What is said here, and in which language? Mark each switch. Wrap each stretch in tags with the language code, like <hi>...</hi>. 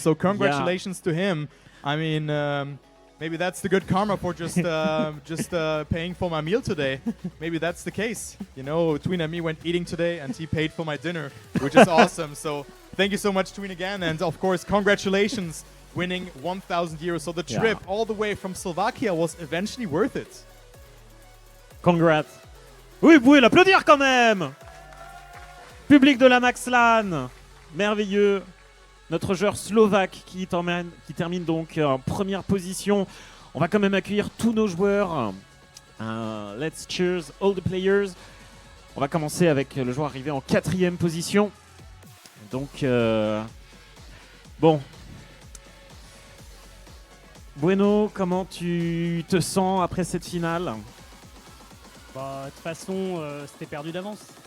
<en>So congratulations to him. I mean, maybe that's the good karma for just paying for my meal today. Maybe that's the case. You know, Tween and me went eating today, and he paid for my dinner, which is awesome. So thank you so much, Tween, again. And of course, congratulations winning 1,000 euros. So the trip all the way from Slovakia was eventually worth it. Congrats.</en> <fr>Oui, vous pouvez l'applaudir quand même. Public de la Maxlan. Merveilleux. Notre joueur slovaque qui termine donc en première position. On va quand même accueillir tous nos joueurs.</fr> <en>Let's cheers all the players.</en> <fr>On va commencer avec le joueur arrivé en 4e position. Donc, bon. Bueno, comment tu te sens après cette finale? Bah, de toute façon, c'était perdu d'avance.</fr>